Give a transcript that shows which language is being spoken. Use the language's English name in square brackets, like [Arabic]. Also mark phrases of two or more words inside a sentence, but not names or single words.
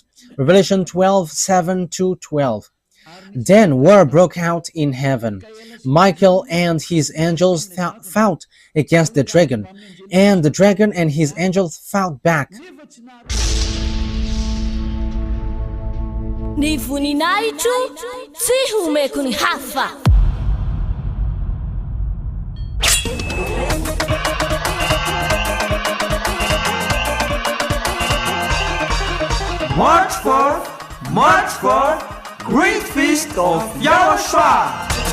[English] Revelation 12:7-12. Then war broke out in heaven. Michael and his angels fought against the dragon, and the dragon and his angels fought back. [Malagasy] Ni voninahitro tsy homeko ny hafa. [English] March for Great Feast of YAHOSHUAH.